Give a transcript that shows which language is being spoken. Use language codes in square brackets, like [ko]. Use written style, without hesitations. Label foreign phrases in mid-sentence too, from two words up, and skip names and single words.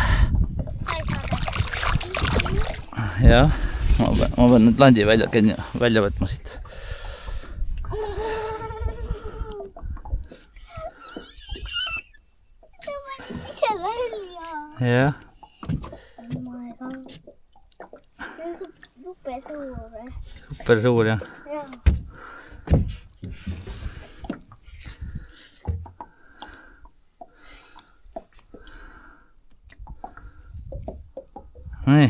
[et] Sa ei saa. Jah, ma pean nüüd landi välja võtma siit. See pani ise välja. Jah. [en] Oh my god. [et] See on super suur. Super suur jah. Jah. Nii.